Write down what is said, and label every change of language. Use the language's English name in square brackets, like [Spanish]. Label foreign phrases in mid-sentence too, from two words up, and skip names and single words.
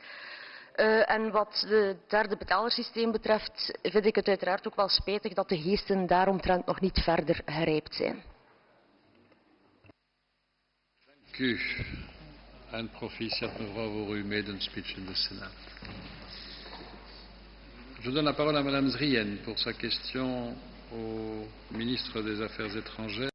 [Dutch] En wat het derde betaalsysteem betreft, vind ik het uiteraard ook wel spijtig dat de geesten daaromtrent nog niet verder gerijpt zijn. Dank u. En proficiat mevrouw voor uw medespeech in de Sénat. [French] Je donne la parole à Madame Zrien pour sa question au ministre des Affaires étrangères.